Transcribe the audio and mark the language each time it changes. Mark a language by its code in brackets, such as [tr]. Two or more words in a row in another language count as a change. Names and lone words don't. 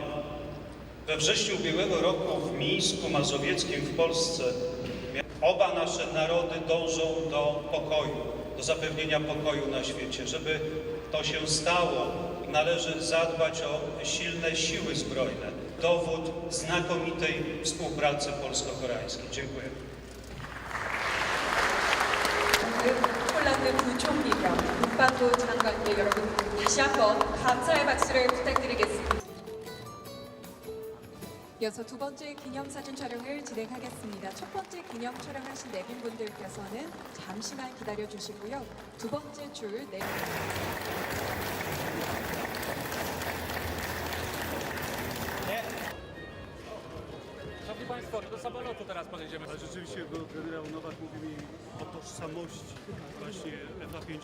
[pl] We wrześniu ubiegłego roku w Mińsku Mazowieckim w Polsce oba nasze narody dążą do pokoju, do zapewnienia pokoju na świecie. Żeby to się stało, należy zadbać o silne siły zbrojne. Dowód znakomitej współpracy polsko-koreańskiej. Dziękuję. [ko] 폴란드 부총리와 국방부 장관께 여러분 다시 한번 감사의 박수를 부탁드리겠습니다. 이어서 두 번째 기념사진 촬영을 진행하겠습니다. 첫 번째 기념 촬영하신 내빈분들께서는 잠시만 기다려 주시고요. 두 번째 줄 내빈. [pl] Szanowni Państwo, do samolotu teraz podejdziemy. Ale rzeczywiście, bo generał Nowak mówi mi o tożsamości właśnie FA5.